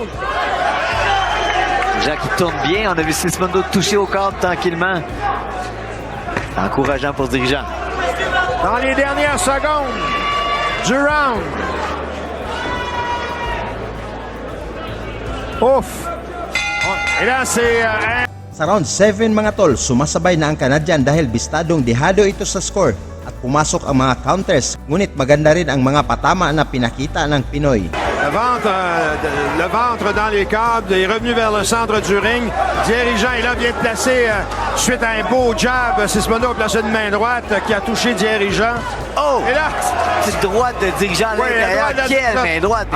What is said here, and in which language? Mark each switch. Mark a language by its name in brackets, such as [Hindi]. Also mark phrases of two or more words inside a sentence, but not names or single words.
[French] Dirigeant qui tourne bien. On a vu Sismondo toucher au corps tranquillement. Encourageant pour Dirigeant. Dans les dernières secondes du round. Ouf. Et là, c'est... [Filipino] Sa round 7 mga tol, sumasabay na ang Canadian dahil bistadong dehado ito sa score at pumasok ang mga counters, ngunit maganda rin ang mga patama na pinakita ng Pinoy. [French] le ventre dans les câbles, est revenu vers le centre du ring. Dirigeant est là, vient de placer, suite à un beau jab, Sismondo a placé une main droite qui a touché Dirigeant. Oh! Et là, Petite droite de Dirigeant à ouais, l'intérieur. la droite, Quelle main droite!